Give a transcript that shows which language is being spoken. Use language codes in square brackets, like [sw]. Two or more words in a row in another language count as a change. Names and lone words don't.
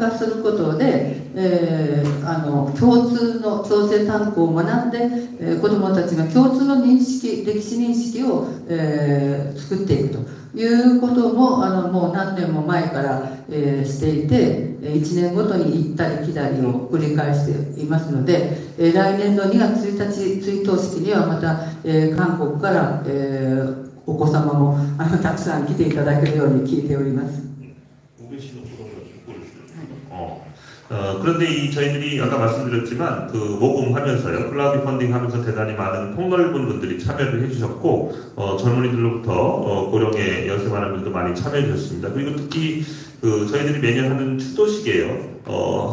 [ja] 加することで、共通の朝鮮炭鉱を学んで、子どもたちが共通の認識、歴史認識を、作っていくということももう何年も前から、していて、1年ごとに行ったり来たりを繰り返していますので、来年の2月1日追悼式にはまた、韓国から、お子様もたくさん来ていただけるように聞いております。 [ko] 그런데 저희들이 아까 말씀드렸지만 그 모금하면서요, 클라우드 펀딩 하면서 대단히 많은 폭넓은 분들이 참여를 해주셨고, 젊은이들로부터 고령의 연세 많은 분들도 많이 참여해 주셨습니다. 그리고 특히 저희들이 매년 하는 추도식이에요.